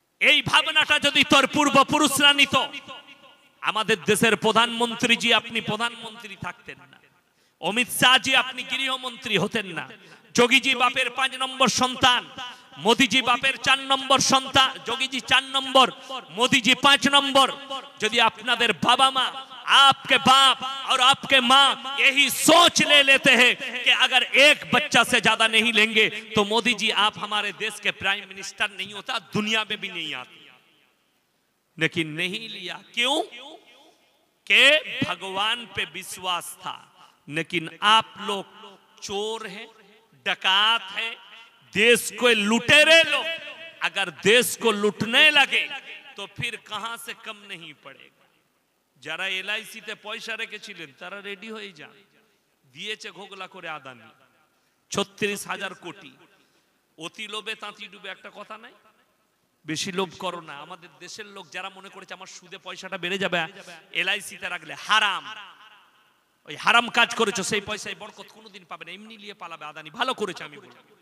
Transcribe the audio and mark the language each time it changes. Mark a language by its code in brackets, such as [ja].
[bn] এই ভাবনাটা যদি তোর পূর্বপুরুষরা নিত, আমাদের দেশের প্রধানমন্ত্রী জি আপনি প্রধানমন্ত্রী থাকতেন না, অমিত শাহ জি আপনি গৃহমন্ত্রী হতেন না, যোগীজি বাপের 5 নম্বর সন্তান, মোদিজি বাপের 4 নম্বর সন্তান, যোগীজি 4 নম্বর, মোদিজি 5 নম্বর। যদি আপনাদের বাবা মা [hi] आपके बाप और आपके माँ यही सोच ले लेते हैं कि अगर एक बच्चा से ज्यादा नहीं लेंगे तो मोदी जी आप हमारे देश के प्राइम मिनिस्टर नहीं होता, दुनिया में भी नहीं आते। लेकिन नहीं लिया, क्यों? कि भगवान पे विश्वास था। लेकिन आप लोग चोर हैं, डकात हैं, देश को लुटेरे लोग। अगर देश को लुटने लगे तो फिर कहां से कम नहीं पड़ेगा। [bn] যারা এলআইসিতে পয়সা রেখেছিলেন তারা রেডি হয়ে যান, দিয়েছে ঘোগলা করে আদানি ৩৬,০০০ কোটি। অতি লোভে তাঁতি ডুবে, একটা কথা নাই, বেশি লোভ করো না। আমাদের দেশের লোক যারা মনে করেছে আমার সুদে পয়সাটা বেড়ে যাবে এলআইসিতে রাখলে, হারাম, ওই হারাম কাজ করেছো, সেই পয়সায় বরকত কোনোদিন পাবে না, এমনি নিয়ে পালাবে আদানি। ভালো করেছে আমি বলি।